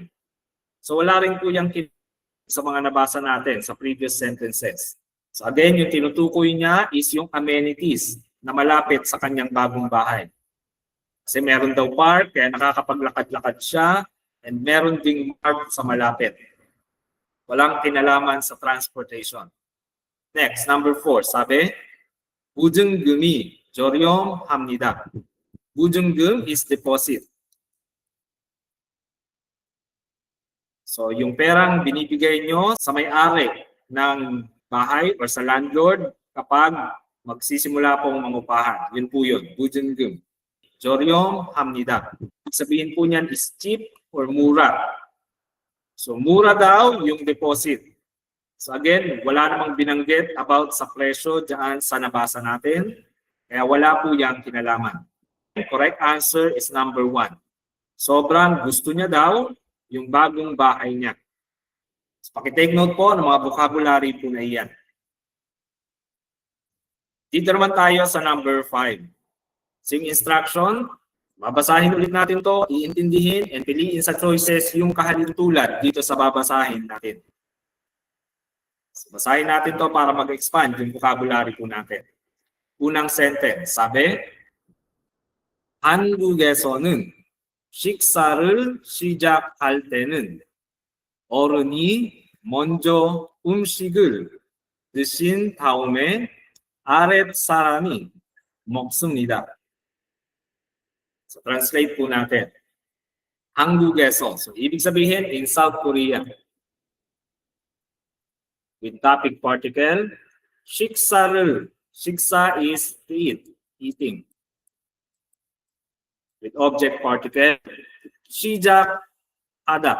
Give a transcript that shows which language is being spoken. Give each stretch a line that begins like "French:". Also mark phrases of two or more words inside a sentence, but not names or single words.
Filipino: So wala rin po yung sa mga nabasa natin sa
English: previous sentences.
Filipino: So again, yung tinutukoy niya is yung amenities na malapit sa kanyang bagong bahay. Kasi meron daw park, kaya nakakapaglakad-lakad siya, and meron ding park sa malapit. Walang kinalaman sa transportation. Next, number 4, sabi,
Korean: 보증금이 저렴합니다.
English: 보증금 is deposit.
Filipino: So yung perang binibigay nyo sa may-ari ng bahay or sa landlord kapag magsisimula pong mangupahan. Yun po yun,
Korean: 보증금. 저렴합니다.
Filipino: Sabihin po niyan
English: is cheap
Filipino: or mura. So mura daw yung deposit. So again, wala namang binanggit about sa presyo dyan sa nabasa natin. Kaya wala po yung kinalaman.
English: The correct answer is number 1.
Filipino: Sobrang gusto niya daw yung bagong bahay niya. So, pakitake note po ng mga vocabulary po na iyan. Dito naman tayo sa number 5. So yung instruction, babasahin ulit natin to, iintindihin, and piliin sa choices yung kahalintulad dito sa babasahin natin. So, basahin natin to para mag-expand yung vocabulary po natin. Unang sentence, sabi,
Korean: 한국에서는 식사를 시작할 때는 어른이 먼저 음식을 드신 다음에 아랫사람이 먹습니다.
Filipino: So translate po natin.
Korean: 한국에서,
Filipino: so ibig sabihin
English: in South Korea. With topic particle,
Korean: 식사를, 식사
English: is to eat, eating. With object particle, 시작하다.